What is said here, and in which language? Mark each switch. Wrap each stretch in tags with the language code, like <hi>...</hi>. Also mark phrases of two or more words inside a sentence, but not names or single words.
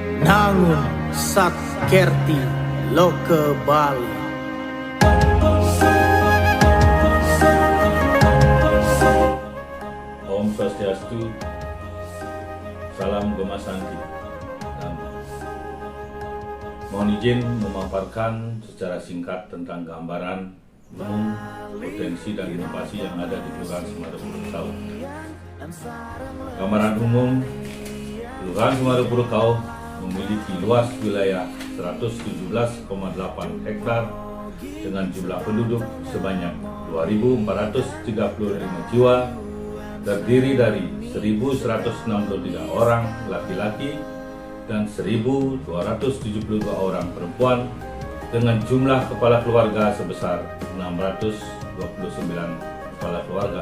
<id>Nangun Satkerti Loke Bali. Om Swastiastu, salam Gema Santi. Dan mohon izin memaparkan secara singkat tentang gambaran umum potensi dan inovasi yang ada di Kelurahan Semarupurukau. Gambaran umum, Kelurahan Semarupurukau memiliki luas wilayah 117,8 hektar dengan jumlah penduduk sebanyak 2.435 jiwa, terdiri dari 1.163 orang laki-laki dan 1.272 orang perempuan, dengan jumlah kepala keluarga sebesar 629 kepala keluarga.</id>